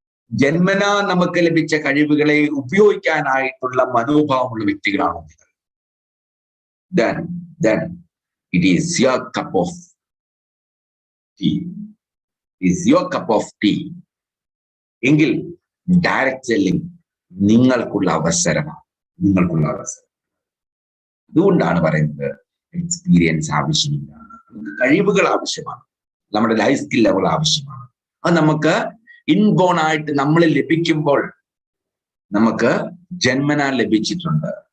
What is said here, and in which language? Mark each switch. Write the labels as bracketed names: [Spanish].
[Malayalam] ജന്മനാ നമുക്ക് ലഭിച്ച കഴിവുകളെ ഉപയോഗിക്കാനായിട്ടുള്ള മനോഭാവമുള്ള വ്യക്തികളാണോ? [English] Then it is your cup of tea. Is your cup of tea. [Malayalam] എങ്കിൽ ഡയറക്റ്റ് സെല്ലിംഗ് നിങ്ങൾക്കുള്ള അവസരമാണ്. അതുകൊണ്ടാണ് പറയുന്നത് എക്സ്പീരിയൻസ് ആവശ്യമില്ല, നമുക്ക് കഴിവുകൾ ആവശ്യമാണ്, നമ്മുടെ ലൈഫ് സ്കിൽ ലെവൽ ആവശ്യമാണ്. അത് നമുക്ക് ഇൻബോൺ ആയിട്ട് നമ്മൾ ലഭിക്കുമ്പോൾ നമുക്ക് ജന്മനാൽ ലഭിച്ചിട്ടുണ്ട്.